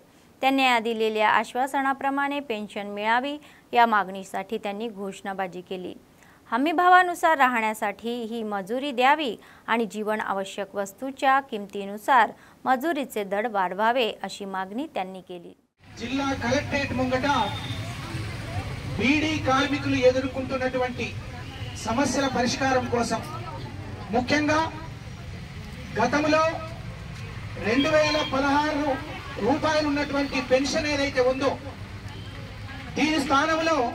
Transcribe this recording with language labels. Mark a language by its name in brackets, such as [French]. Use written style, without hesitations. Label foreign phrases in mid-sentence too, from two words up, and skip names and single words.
[Marathi] त्यांनी दिलेल्या आश्वासनाप्रमाणे पेन्शन मिळावी या मागणीसाठी त्यांनी घोषणाबाजी केली. हमीभावानुसार राहण्यासाठी ही मजुरी द्यावी आणि जीवन आवश्यक वस्तूच्या किमतीनुसार मजुरीचे दर वाढवावे अशी मागणी त्यांनी केली. [Telugu] జిల్లా కలెక్టరేట్ ముంగట బీడీ కార్మికులు ఎదుర్కొంటున్నటువంటి సమస్యల పరిష్కారం కోసం ముఖ్యంగా గతంలో 2016 రూపాయలు ఉన్నటువంటి పెన్షన్ ఏదైతే ఉందో దీని స్థానంలో